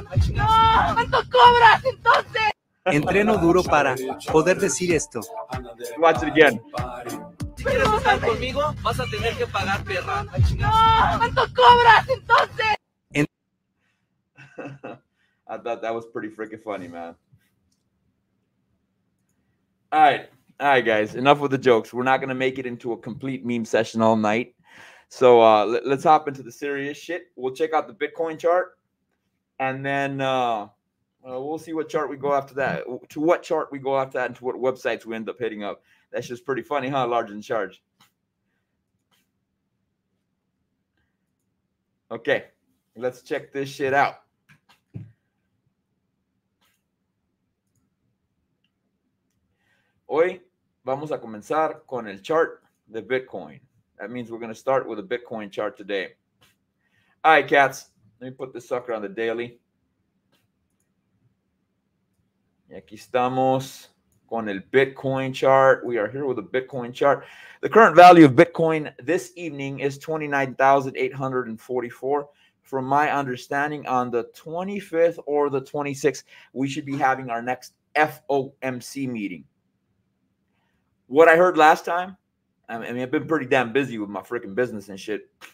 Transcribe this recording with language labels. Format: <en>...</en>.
<es>¡No! ¿Cuánto cobras entonces? Entreno duro para poder decir esto.</es> <en>Watch it again.</en> <es>Si quieres estar conmigo, vas a tener que pagar, perra. ¡No! ¿Cuánto cobras entonces?</es> <en>I thought that was pretty freaking funny, man. All right, guys. Enough with the jokes. We're not gonna make it into a complete meme session all night. So let's hop into the serious shit. We'll check out the Bitcoin chart, and then we'll see what chart we go after that. To what chart we go after that, and to what websites we end up hitting up. That's just pretty funny, huh? Large in Charge. Okay, let's check this shit out.</en> <es>Hoy vamos a comenzar con el chart de Bitcoin.</es> <en>That means we're going to start with a Bitcoin chart today. All right, cats. Let me put this sucker on the daily.</en> <es>Y aquí estamos con el Bitcoin chart.</es> <en>We are here with a Bitcoin chart. The current value of Bitcoin this evening is 29,844. From my understanding, on the 25th or the 26th, we should be having our next FOMC meeting. What I heard last time, I mean, I've been pretty damn busy with my freaking business and shit.</en>